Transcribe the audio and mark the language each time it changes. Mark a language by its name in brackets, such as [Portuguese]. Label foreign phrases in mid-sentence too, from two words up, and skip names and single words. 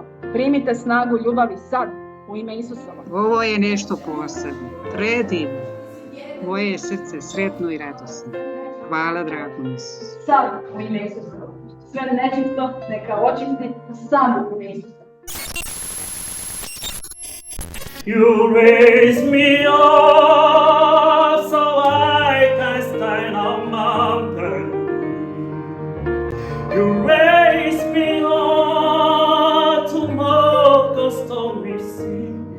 [Croatian] Primite snagu ljubavi sad u ime Isusovo. Ovo je nešto posebno, predivno. Moje je srce sretno i radosno. Hvala, dragom Isusu. Sad u ime Isusovo. Sve nečisto neka očisti sad u ime Isusovo. [English] You raise me up so I can stand on mountain. You raise me up to mock the stormy sea.